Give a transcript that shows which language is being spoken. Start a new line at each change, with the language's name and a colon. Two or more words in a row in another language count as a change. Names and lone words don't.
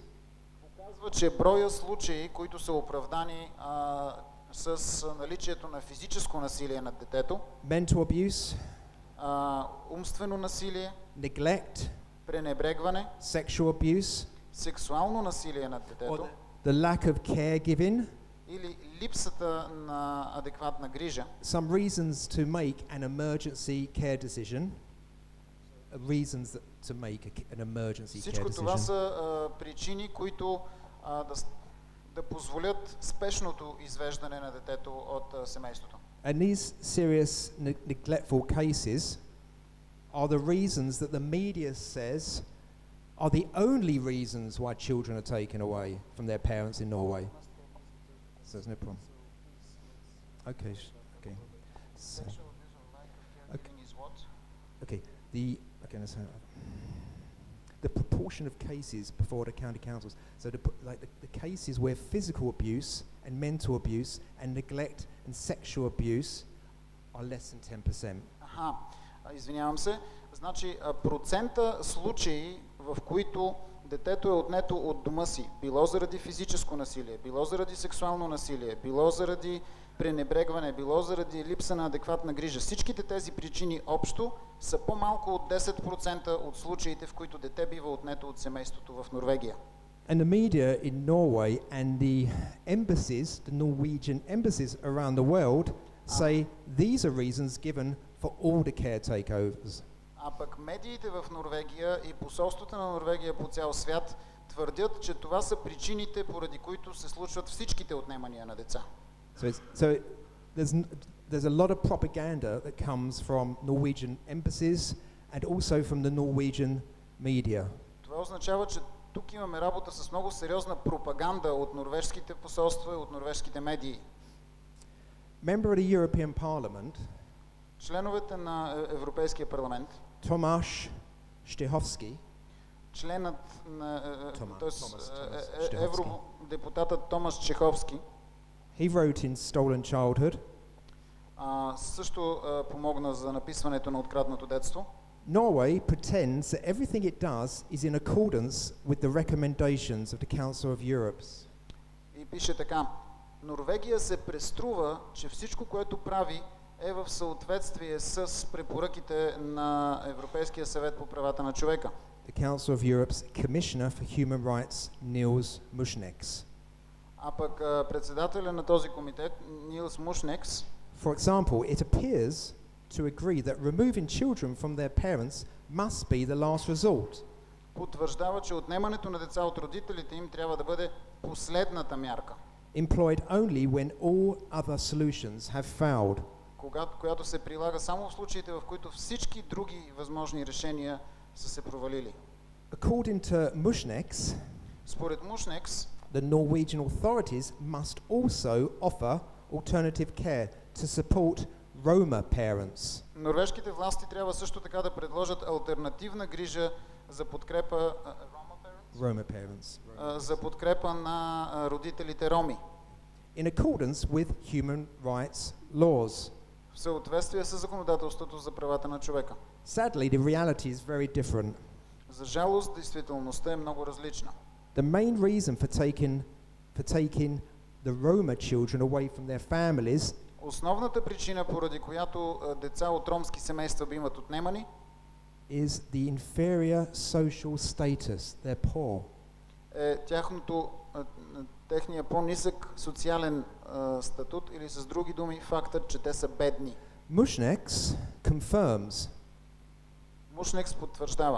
Bulgarian: показва, че броя случаи, които са оправдани с наличието на физическо насилие над детето,
English: mental abuse,
Bulgarian: умствено насилие,
English: neglect,
Bulgarian: пренебрегване,
English: sexual abuse,
Bulgarian: сексуално насилие над детето
English: the lack of caregiving,
Bulgarian: или липсата на адекватна грижа,
English: some reasons to make an emergency care decision, to make an emergency care
Bulgarian: всичко това
English: decision.
Bulgarian: са причини, които да позволят спешното извеждане на детето от семейството.
English: And these serious neglectful cases are the reasons that the media says are the only reasons why children are taken away from their parents in Norway. So there's no problem. Okay, okay. So, okay, the proportion of cases before the county councils. So the cases where physical abuse and mental abuse and neglect and sexual abuse are less than 10%.
Bulgarian: Извинявам се. Значи процента случаи, в които детето е отнето от дома си, било заради физическо насилие, било заради сексуално насилие, било заради пренебрегване, било заради липса на адекватна грижа. Всичките тези причини общо са по-малко от 10% от случаите, в които дете бива отнето от семейството в Норвегия.
English: And the media in Norway and the embassies, the Norwegian embassies around the world, say these are reasons given for all the caretakeovers.
Bulgarian: А пък медиите в Норвегия и посолствата на Норвегия по цял свят твърдят, че това са причините, поради които се случват всичките отнемания на деца.
English: So there's a lot of propaganda that comes from Norwegian embassies and also from the Norwegian media.
Bulgarian: Това означава, че тук имаме работа с много сериозна пропаганда от норвежските посолства и от норвежските медии.
English: Member of the European Parliament,
Bulgarian: членовете на Европейския парламент, Tomáš Štěhovský, членът на евродепутатът Томаш Чеховски,
English: he wrote in Stolen Childhood,
Bulgarian: също помогна за написването на Откраднато детство.
English: Norway pretends that everything it does is in accordance with the recommendations of the Council of Europe.
Bulgarian: И пише така: Норвегия се преструва, че всичко, което прави, е в съответствие с препоръките на Европейския съвет по правата на човека.
English: The Council of Europe's Commissioner for Human Rights, Niels Muižnieks.
Bulgarian: А пък председателя на този комитет, Нилс Мушнекс,
English: for example, it appears to agree that removing children from their parents must be the last resort.
Bulgarian: Потвърждава, че отнемането на деца от родителите им трябва да бъде последната мярка.
English: Employed only when all other solutions have failed.
Bulgarian: Която се прилага само в случаите, в които всички други възможни решения са се провалили.
English: According to Muižnieks,
Bulgarian: според Мушнекс,
English: the Norwegian authorities must also offer alternative care to support Roma parents.
Bulgarian: Норвежките власти трябва също така да предложат алтернативна грижа за подкрепа
English: Roma parents.
Bulgarian: За подкрепа на родителите роми.
English: In accordance with human rights laws.
Bulgarian: в съответствие с законодателството за правата на човека.
English: Sadly, the reality is very different.
Bulgarian: За жалост, действителността е много различна.
English: The main reason for taking the Roma children away from their families
Bulgarian: Основната причина, поради която деца от ромски семейства биват отнемани,
English: is the inferior social status. They're poor.
Bulgarian: е техния по-нисък социален статут, или с други думи фактът, че те са бедни.
English: Mushnex confirms
Bulgarian: Мушнекс потвърждава.